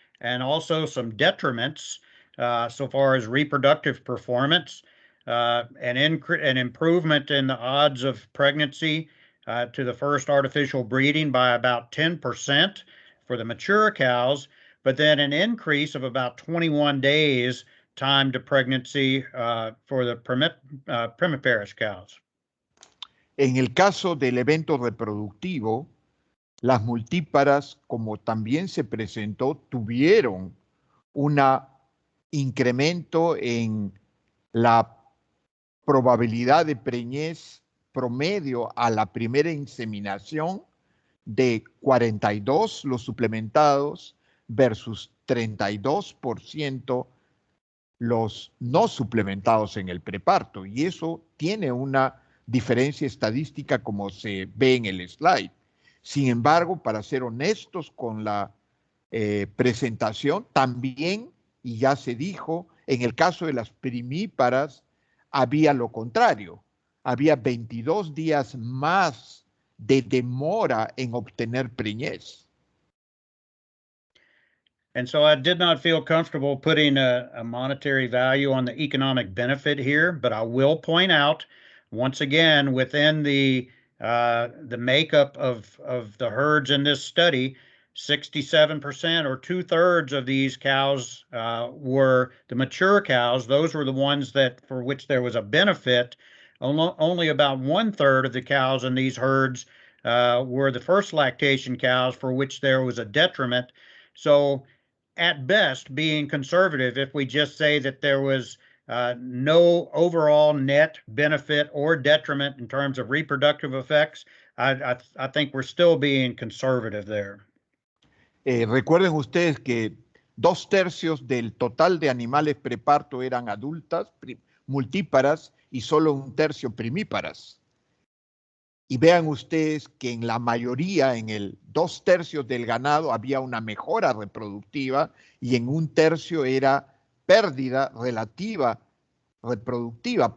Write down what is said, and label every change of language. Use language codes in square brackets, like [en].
[en] and also some detriments so far as reproductive performance, an improvement in the odds of pregnancy to the first artificial breeding by about 10% for the mature cows, but then an increase of about 21 days time to pregnancy for the primiparous cows. [es] En el caso del evento reproductivo, las multíparas, como también se presentó, tuvieron un incremento en la probabilidad de preñez promedio a la primera inseminación de 42 los suplementados versus 32% los no suplementados en el preparto. Y eso tiene una diferencia estadística como se ve en el slide. Sin embargo, para ser honestos con la presentación, también, y ya se dijo, en el caso de las primíparas, había lo contrario. Había 22 días más de demora en obtener preñez. [en] And so I did not feel comfortable putting a monetary value on the economic benefit here, but I will point out, once again, within the makeup of the herds in this study, 67% or 2/3 of these cows were the mature cows. Those were the ones that for which there was a benefit. Only about 1/3 of the cows in these herds were the first lactation cows for which there was a detriment. So at best, being conservative, if we just say that there was no overall net benefit or detriment in terms of reproductive effects, I think we're still being conservative there. [es] Recuerden ustedes que 2/3 del total de animales preparto eran adultas, multíparas, y solo 1/3 primíparas. Y vean ustedes que en la mayoría, en el 2/3 del ganado, había una mejora reproductiva y en 1/3 era pérdida relativa reproductiva.